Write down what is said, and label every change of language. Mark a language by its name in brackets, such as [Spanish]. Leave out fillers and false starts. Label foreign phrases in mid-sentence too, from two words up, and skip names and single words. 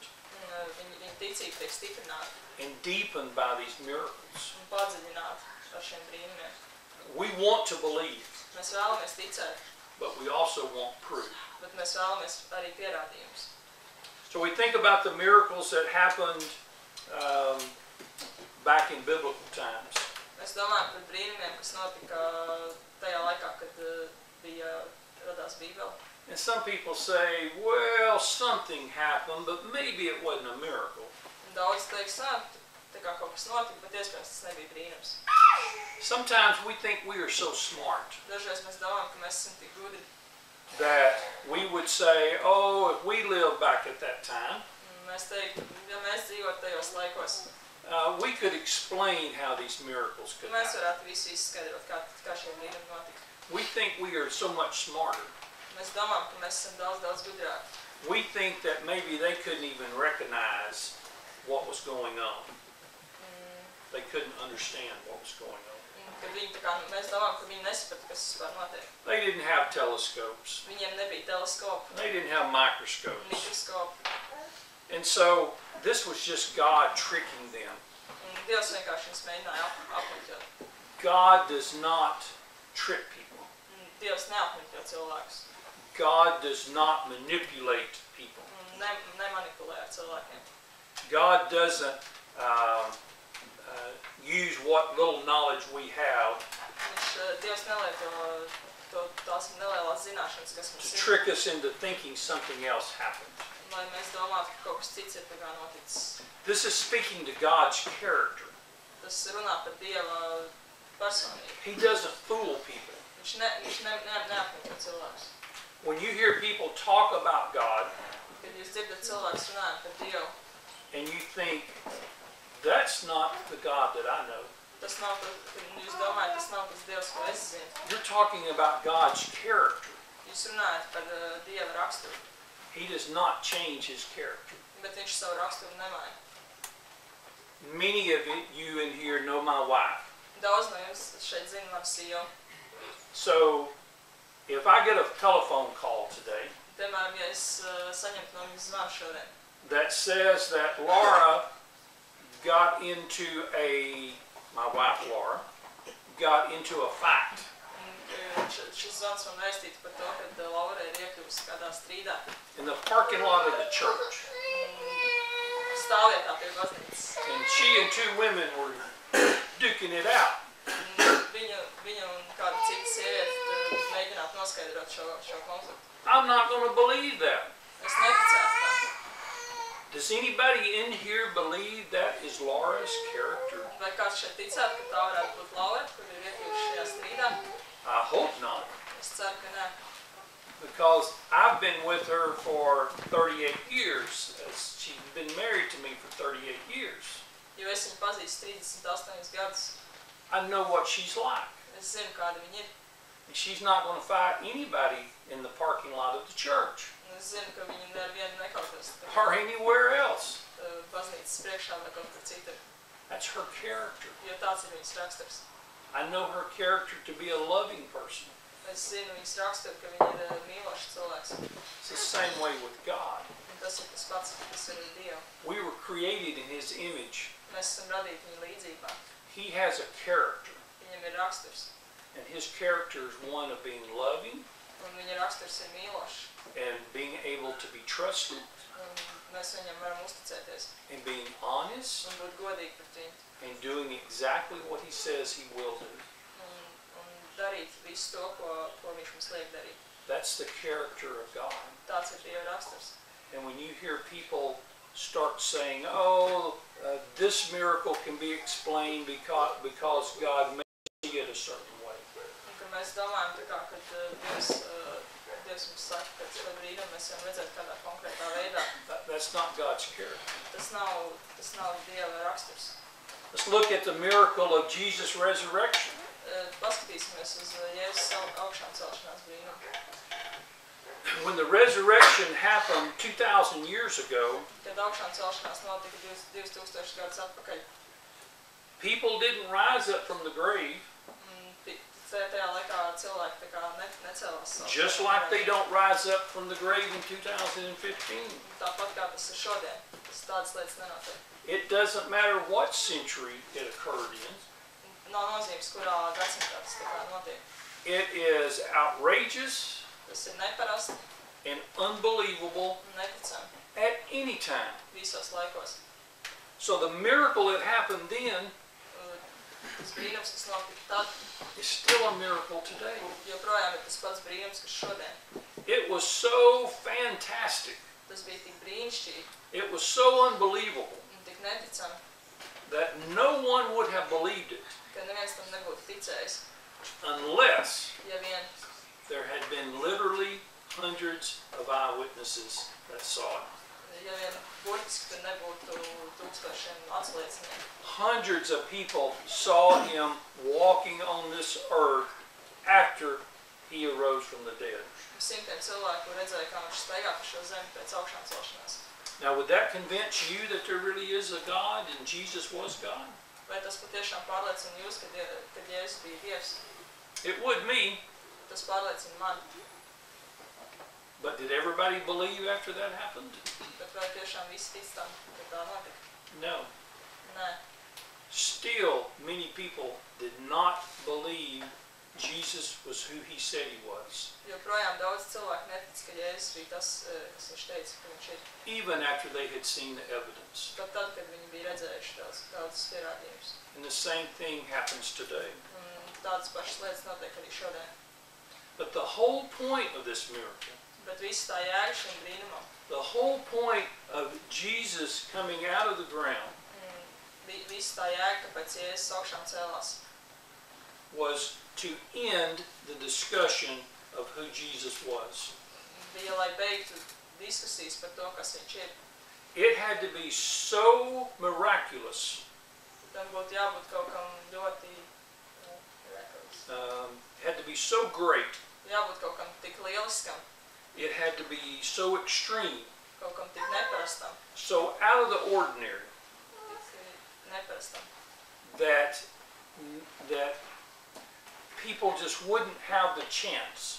[Latvian] viņa ticība tiek stiprināta [English] and deepened by these miracles. [Latvian] un padziļināta ar šiem brīnumiem. [English] We want to believe, [Latvian] Mēs vēlamies ticēt, [English] but we also want proof. [Latvian] bet mēs vēlamies arī pierādījumus. [English] So we think about the miracles that happened back in biblical times. [Latvian] Mēs domājam par brīnumiem, kas notika tajā laikā, kad radās Bībele. [English] And some people say, well, something happened, but maybe it wasn't a miracle. [Latvian] Un daudz teiks, tā kā kaut kas notika, bet iespējams tas nebija brīnums. [English] Sometimes we think we are so smart [Latvian] Dažreiz mēs domājam, ka mēs esam tik gudri, [English] that we would say, oh, if we lived back at that time, [Latvian] un mēs teiktu, ja mēs dzīvotu tajos laikos, [English] we could explain how these miracles could [Latvian] mēs [English] happen. [Latvian] varētu visu izskaidrot, kā šie brīnumi notika. [English] We think we are so much smarter. [Latvian] Mēs domājam, ka mēs esam daudz gudrāki. [English] We think that maybe they couldn't even recognize what was going on. They couldn't understand what was going on. [Latvian] Kad viņi, mēs domājam, ka viņi nesaprata, kas vispār notiek. [English] They didn't have telescopes. [Latvian] Viņiem nebija teleskopu, [English] They didn't have microscopes. [Latvian] mikroskopu. [English] And so this was just God tricking them. [Latvian] Un Dievs vienkārši viņus mēģināja apmuļķot. [English] God does not trick people. [Latvian] Dievs neapmuļķo cilvēkus. [English] God does not manipulate people. [Latvian] Nemanipulē ar cilvēkiem. [English] God doesn't use what little knowledge we have [Latvian] Dievs nelieto tās nelielās zināšanas, kas mums [English] to [Latvian] ir, [English] trick us into thinking something else happened. [Latvian] lai mēs domātu, ka kaut kas cits ir tā kā noticis. [English] This is speaking to God's character. [Latvian] Tas runā par Dieva personību. [English] He doesn't fool people. [Latvian] Viņš neapmuļķo cilvēkus. [English] When you hear people talk about God [Latvian] Kad jūs dzirdat cilvēkus runājot par Dievu, [English] and you think, that's not the God that I know. [Latvian] tas nav, kad jūs domājat, tas nav tas Dievs, ko es zinu. [English] You're talking about God's character. [Latvian] Jūs runājat par Dieva raksturu, [English] He does not change his character. [Latvian] bet viņš savu raksturu nemaina. [English] Many of you in here know my wife. [Latvian] Daudz no jums šeit zina manu sievu. [English] So if I get a telephone call today [Latvian] Piemēram, ja es saņemtu no viņas zvanu šodien, [English] that says that Laura got into my wife Laura, got into a fight. [Latvian] Šis zvans man vēstītu par to, ka Laura ir iekļuvusi kādā strīdā. [English] In the parking lot of the church. [Latvian] Stāvvietā pie baznīcas. [English] And she and two women were duking it out. [Latvian] Viņa un kāda cita sieviete mēģinātu noskaidrot šo konfliktu. [English] I'm not going to believe that. [Latvian] Es neticētu tā. [English] Does anybody in here believe that is Laura's character? [Latvian] Vai kāds šeit ticētu, ka tā varētu būt Laura, kur ir iekļuvusi šajā strīdā? [English] I hope not. [Latvian] Es ceru, ka nē. [English] Because I've been with her for 38 years. She's been married to me for 38 years. [Latvian] Jo es viņu pazīstu 38 gadus. [English] I know what she's like. [Latvian] Es zinu, kāda viņa ir. [English] And she's not going to fight anybody in the parking lot of the church [Latvian] Un es zinu, ka viņa nevienu nekautos [English] or anywhere else. [Latvian] baznīcas priekšā vai kaut kur citur. [English] That's her character. [Latvian] Jo tāds ir viņas raksturs. [English] I know her character to be a loving person. [Latvian] Es zinu viņas raksturu, ka viņa ir mīlošs cilvēks. [English] It's the same way with God. [Latvian] Un tas ir tas pats, kas ir ar Dievu. [English] We were created in His image. [Latvian] Mēs esam radīti viņa līdzībā. [English] He has a character, [Latvian] Viņam ir raksturs. [English] and His character is one of being loving [Latvian] Un viņa raksturs ir mīlošs. [English] and being able to be trusted [Latvian] Un mēs viņam varam uzticēties. [English] and being honest [Latvian] Un būt godīgi pret viņu. [English] and doing exactly what He says He will do. [Latvian] Un darīt visu to, ko viņš mums liek darīt. [English] That's the character of God. [Latvian] Tāds ir Dieva raksturs. [English] And when you hear people start saying, oh, this miracle can be explained because God made it a certain way. [Latvian] Un kad mēs domājam, tā kā, kad Dievs mums saka, ka šo brīnumu mēs varam redzēt kādā konkrētā veidā. [English] That's not God's character. [Latvian] Tas nav Dieva raksturs. [English] Let's look at the miracle of Jesus' resurrection. [Latvian] Paskatīsimies uz Jēzus augšām celšanās brīnumu. [English] When the resurrection happened 2,000 years ago, [Latvian] Kad augšām celšanās notika 2000 gadus atpakaļ, [English] people didn't rise up from the grave, [Latvian] tajā laikā cilvēki tā kā necēlās. [English] just like they don't rise up from the grave in 2015. [Latvian] Tāpat kā tas ir šodien. Tādas lietas nenotiek. [English] It doesn't matter what century it occurred in. [Latvian] Nav nozīmes, kurā gadsimtā tas tā kā notiek. [English] It is outrageous [Latvian] Tas ir neparasti [English] and unbelievable [Latvian] un neticami [English] at any time. [Latvian] visos laikos. [English] So the miracle that happened then [Latvian] Tas brīnums, kas notika tad, [English] is still a miracle today. [Latvian] joprojām ir tas pats brīnums, kas šodien. [English] It was so fantastic. [Latvian] Tas bija tik brīnišķīgi [English] It was so unbelievable [Latvian] un tik neticami, [English] that no one would have believed it [Latvian] ka neviens tam nebūtu ticējis, [English] unless [Latvian] ja vien [English] there had been literally hundreds of eyewitnesses that saw it. [Latvian] burtiski tur nebūtu tūkstošiem atsliecinieku. [English] Hundreds of people saw Him walking on this earth after He arose from the dead. [Latvian] Simtiem cilvēku redzēja, kā viņš staigā pa šo zemi pēc augšām celšanās. [English] Now, would that convince you that there really is a God and Jesus was God? [Latvian] Vai tas patiešām pārliecina jūs, kad Jēzus bija Dievs? [English] It would me, [Latvian] Tas pārliecina mani. [English] but did everybody believe after that happened? [Latvian] Bet vai tiešām visi tic tam, ka tā notika? [English] No. [Latvian] Nē. [English] Still, many people did not believe Jesus was who He said He was, [Latvian] Joprojām daudz cilvēku netic, ka Jēzus bija tas, kas viņš teica, ka viņš ir. [English] even after they had seen the evidence. [Latvian] Pat tad, kad viņi bija redzējuši daudzus pierādījumus. [English] And the same thing happens today. [Latvian] Un tādas pašas lietas notiek arī šodien. [English] But the whole point of this miracle, [Latvian] Bet viss tā jēga šim brīnumam, [English] the whole point of Jesus coming out of the ground [Latvian] viss tā jēga, kāpēc Jēzus augšām cēlās, [English] was to end the discussion of who Jesus was. [Latvian] bija, lai beigtu diskusijas par to, kas viņš ir. [English] It had to be so miraculous, [Latvian] Tam būtu jābūt kaut kam ļoti miraculous. [English] had to be so great, [Latvian] Jābūt kaut kam tik lieliskam, [English] it had to be so extreme, [Latvian] kaut kam tik neparastam, [English] so out of the ordinary, [Latvian] tik neparastam, [English] that people just wouldn't have the chance